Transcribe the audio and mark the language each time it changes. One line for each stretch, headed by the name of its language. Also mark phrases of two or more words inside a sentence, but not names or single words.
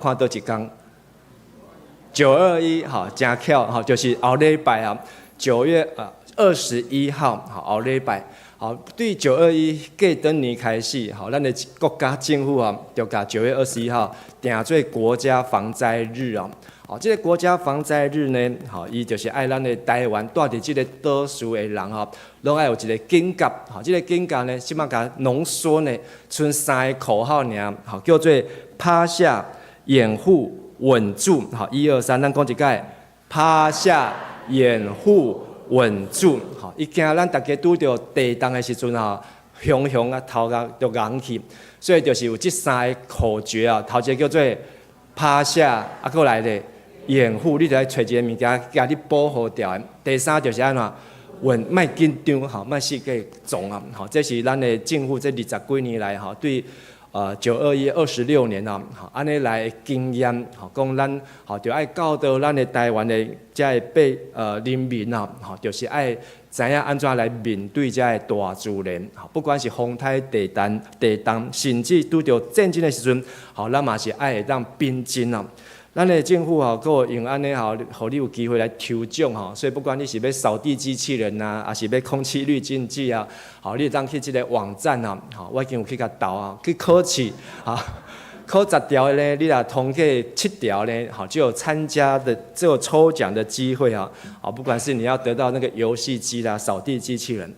Min Nan Chinese: 看倒一天。921吼，真巧吼，就是后礼拜啊，9月21号吼，后礼拜吼，对921过灯年开始吼，咱的国家政府啊，就甲9月21号定做国家防灾日啊。哦，这个国家防灾日呢，吼，伊就是爱咱的台湾住伫这个岛屿的人吼，拢爱有一个警觉，吼，这个警觉呢，即马甲浓缩呢，剩3个口号尔，吼，叫做趴下、掩护。稳住，好，1、2、3，咱讲一解，趴下、掩护、稳住，好，伊惊咱大家拄着地震的时阵吼，熊熊啊头壳就硬去，所以就是有这3个口诀啊，头一个叫做趴下，啊，过来咧掩护，你就要找一个物件甲你保护掉。第3就是安怎稳，莫紧张，吼，莫世界总啊，吼，这是咱的政府这20几年来吼对。921 26年啊，吼，安尼来经验，吼，讲咱吼就爱教导咱的台湾的遮的人民啊，吼，就是爱知影安怎来面对遮的大自然，吼，不管是风台、地动，甚至拄着战争的时阵，吼，咱嘛是爱会当平静啊。咱的政府吼，佮用安尼吼，互你有机会来抽奖吼，所以不管你是要扫地机器人啊，还是要空气滤净剂啊，吼，你当去即个网站啊，吼，我已经有去甲投啊，去考试啊，考10条呢，你若通过7条呢，好，就有参加的，就有抽奖的机会啊，好，不管是你要得到那个游戏机啦、扫地机器人。